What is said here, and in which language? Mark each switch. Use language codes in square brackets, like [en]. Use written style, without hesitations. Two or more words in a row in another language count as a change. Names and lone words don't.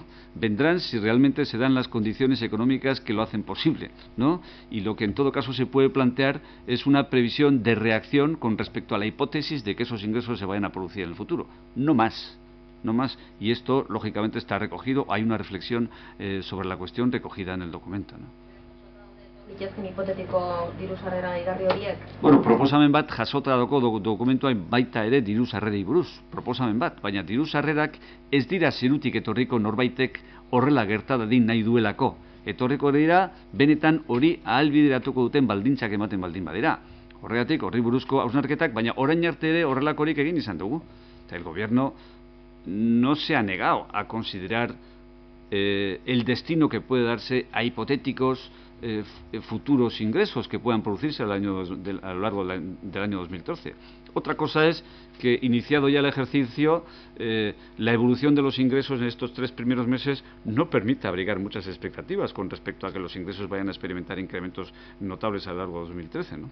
[es] Vendrán si realmente se dan las condiciones económicas que lo hacen posible, ¿no? Y lo que en todo caso se puede plantear es una previsión de reacción con respecto a la hipótesis de que esos ingresos se vayan a producir en el futuro, no más. No más, y esto lógicamente está recogido, hay una reflexión sobre la cuestión recogida en el documento, ¿no? [eu] Hipotetiko diru sarrera igarri horiek? Bueno, proposamen bat jasota dago dokumentuan baita ere diru sarrerei buruz, proposamen bat, baina diru sarrerak ez dira zerutik etorriko norbaitek horrela gerta dadin nahi duelako. Etorriko dira benetan hori ahalbideratuko duten baldintzak ematen baldin badira. Horregatik, horri buruzko hausnarketak, baina orain arte ere horrelakorik egin izan dugu. [es] Eta el gobierno no se ha negado a considerar el destino que puede darse a hipotéticos futuros ingresos que puedan producirse a lo largo del año 2013. Otra cosa es que, iniciado ya el ejercicio, la evolución de los ingresos en estos 3 primeros meses no permite abrigar muchas expectativas con respecto a que los ingresos vayan a experimentar incrementos notables a lo largo de 2013, ¿no?